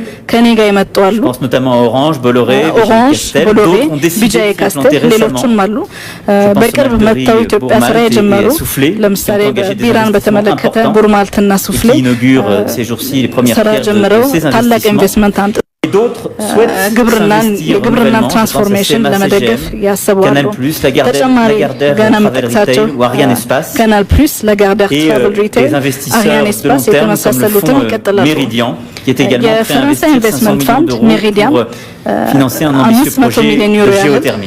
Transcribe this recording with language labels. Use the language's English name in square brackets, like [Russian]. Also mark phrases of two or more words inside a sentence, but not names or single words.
[French] Je pense notamment à Orange, Bolloré, Castel. D'autres ont décidé de s'implanter récemment. Je pense aux marques de Bourmalte et Soufflé, qui ont engagé des investissements importants et qui inaugurent ces jours-ci les premières pierres de ces investissements. Et d'autres souhaitent s'investir nouvellement. [Amharic] ትራንስፎርሜሽን ለመደገፍ ያሰባሉ። [French] Canal+, Lagardère Travel Retail ou Ariane Espace. Canal+, Lagardère Travel Retail, des investisseurs de long terme comme le fonds Meridian, qui est également prêt à investir 500 millions d'euros pour financer un ambitieux projet de géothermie.